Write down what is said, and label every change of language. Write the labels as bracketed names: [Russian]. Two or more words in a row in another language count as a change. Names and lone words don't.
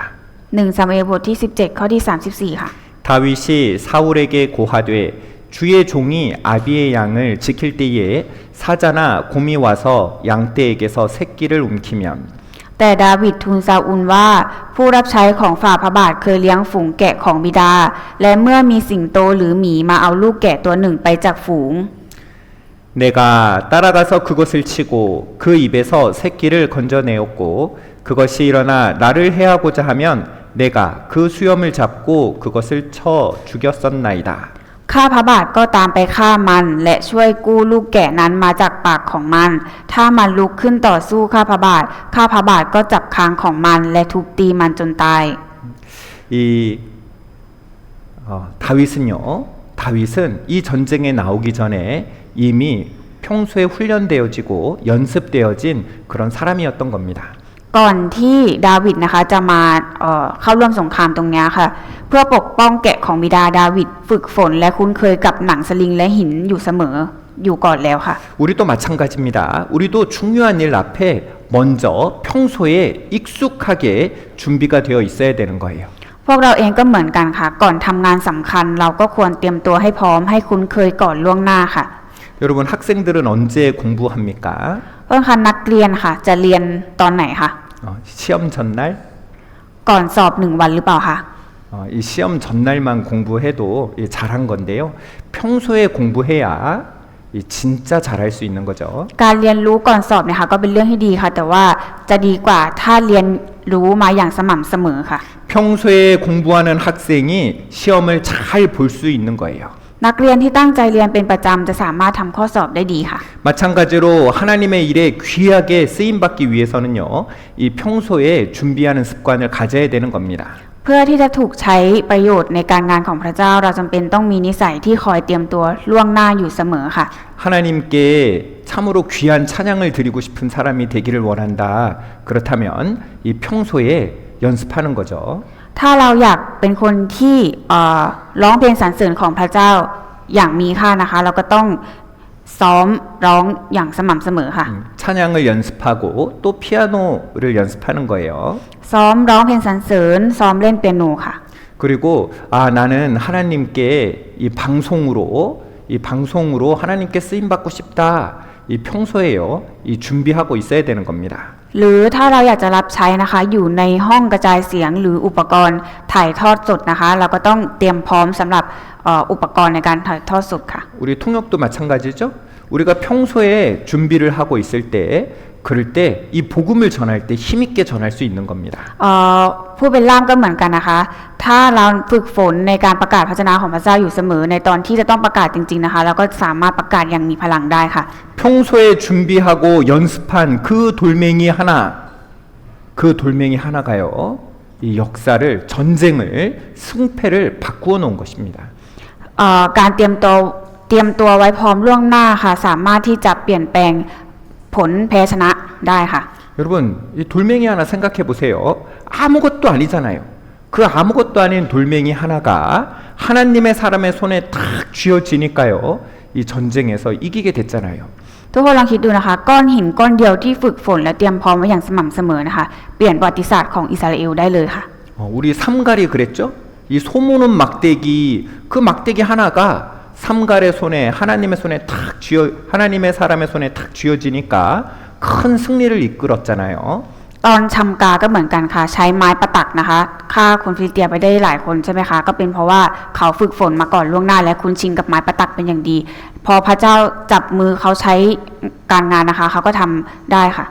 [Thai] 1 ซามูเอลบทที่ 17 ข้อที่ 34 ค่ะ [Korean] 다윗이 사울에게 고하되 주의 종이 아비의 양을 지킬 때에 사자나 곰이 와서 양떼에게서 새끼를 움키면 [Thai] แต่ดาวิดทูลซาอูลว่าผู้รับใช้ของฝ่าพระบาทเคยเลี้ยงฝูงแกะของบิดา และเมื่อมีสิงโตหรือหมีมาเอาลูกแกะตัวหนึ่งไปจากฝูง [Korean] 내가 따라가서 그것을 치고 그 입에서 새끼를 건져내었고 그것이 일어나 나를 해하고자 하면 내가 그 수염을 잡고 그것을 쳐 죽였었나이다. [Thai] ข้าพระบาทก็ตามไปฆ่ามันและช่วยกู้ลูกแกะนั้นมาจากปากของมัน ถ้ามันลุกขึ้นต่อสู้ข้าพระบาทก็จับคางของมันและทุบตีมันจนตาย [Korean] 이 다윗은 이 전쟁에 나오기 전에 이미 평소에 훈련되어지고 연습되어진 그런 사람이었던 겁니다. [Thai] ก่อนที่ดาวิดนะคะจะมาเข้าร่วมสงครามตรงนี้ค่ะเพื่อปกป้องแกะของบิดาดาวิดฝึกฝนและคุ้นเคยกับหนังสลิงและหินอยู่เสมออยู่ก่อนแล้วค่ะ [Korean] 우리도 마찬가지입니다. 우리도 중요한 일 앞에 먼저 평소에 익숙하게 준비가 되어 있어야 되는 거예요. [Thai] พวกเราเองก็เหมือนกันค่ะก่อนทำงานสำคัญเราก็ควรเตรียมตัวให้พร้อมให้คุ้นเคยก่อนล่วงหน้าค่ะ [Korean] 여러분 학생들은 언제 공부합니까? [Thai] เพื่อนคะนักเรียนค่ะจะเรียนตอนไหนคะ [Korean] 시험 전날? [Thai] ก่อนสอบ1 วันหรือเปล่าคะ [Korean] 이 시험 전날만 공부해도 잘한 건데요. 평소에 공부해야 이 진짜 잘할 수 있는 거죠. [Thai] การเรียนรู้ก่อนสอบเนี่ยค่ะก็เป็นเรื่องที่ดีค่ะแต่ว่าจะดีกว่าถ้าเรียนรู้มาอย่างสม่ำเสมอค่ะ [Korean] 평소에 공부하는 학생이 시험을 잘 볼 수 있는 거예요. [Thai] นักเรียนที่ตั้งใจเรียนเป็นประจำจะสามารถทำข้อสอบได้ดีค่ะ [Korean] 마찬가지로 하나님의 일에 귀하게 쓰임 받기 위해서는요. 이 평소에 준비하는 습관을 가져야 되는 겁니다. [Thai] เพื่อที่จะถูกใช้ประโยชน์ในการงานของพระเจ้าเราจำเป็นต้องมีนิสัยที่คอยเตรียมตัวล่วงหน้าอยู่เสมอค่ะ [Korean] 하나님께 참으로 귀한 찬양을 드리고 싶은 사람이 되기를 원한다. 그렇다면 이 평소에 연습하는 거죠. [Thai] ถ้าเราอยากเป็นคนที่ร้องเพลงสรรเสริญของพระเจ้าอย่างมีค่านะคะ เราก็ต้องซ้อมร้องอย่างสม่ำเสมอค่ะ [Korean] 찬양을 연습하고 또 피아노를 연습하는 거예요. [Thai] ซ้อมร้องเพลงสรรเสริญซ้อมเล่นเปียโนค่ะ [Korean] 그리고 나는 하나님께 이 방송으로 하나님께 쓰임 받고 싶다. 이 평소에요. 이 준비하고 있어야 되는 겁니다. [Thai] หรือถ้าเราอยากจะรับใช้นะคะอยู่ในห้องกระจายเสียงหรืออุปกรณ์ถ่ายทอดสดนะคะ เราก็ต้องเตรียมพร้อมสำหรับอุปกรณ์ในการถ่ายทอดสดค่ะ [Korean] 우리 통역도 마찬가지죠. 우리가 평소에 준비를 하고 있을 때 그럴 때 이 복음을 전할 때 힘있게 전할 수 있는 겁니다. [Thai] ผู้เป็นล่ามก็เหมือนกันนะคะ ถ้าเราฝึกฝนในการประกาศพระชนะของพระเจ้าอยู่เสมอในตอนที่จะต้องประกาศจริงๆนะคะเราก็สามารถประกาศอย่างมีพลังได้ค่ะ [Korean] 평소에 준비하고 연습한 그 돌멩이 하나가요. 이 역사를 전쟁을 승패를 바꾸어 놓은 것입니다. [Thai] การเตรียมตัวไว้พร้อมล่วงหน้าค่ะสามารถที่จะเปลี่ยนแปลงผลแพ้ชนะได้ค่ะ [Korean] 여러분 이 돌멩이 하나 생각해 보세요. 아무것도 아니잖아요. 그 아무것도 아닌 돌멩이 하나가 하나님의 사람의 손에 탁 쥐어지니까요. 이 전쟁에서 이기게 됐잖아요. [Thai] ทุกคนลองคิดดูนะคะก้อนหินก้อนเดียวที่ฝึกฝนและเตรียมพร้อมไว้อย่างสม่ำเสมอนะคะเปลี่ยนประวัติศาสตร์ของอิสราเอลได้เลยค่ะ [Korean] 우리 삼갈이 그랬죠? 이 소모는 막대기 그 막대기 하나가 삼갈의 손에 하나님의 사람의 손에 탁 쥐어지니까 큰 승리를 이끌었잖아요. [Thai] ตอนชำกาก็เหมือนกันค่ะใช้ไม้ประตักนะคะฆ่าคนฟิลิสเตียไปได้หลายคนใช่ไหมคะก็เป็นเพราะว่าเขาฝึกฝนมาก่อนล่วงหน้าและคุ้นชินกับไม้ประตักเป็นอย่างดี พอพระเจ้าจับมือเขาใช้การงานนะคะเขาก็ทำได้ค่ะ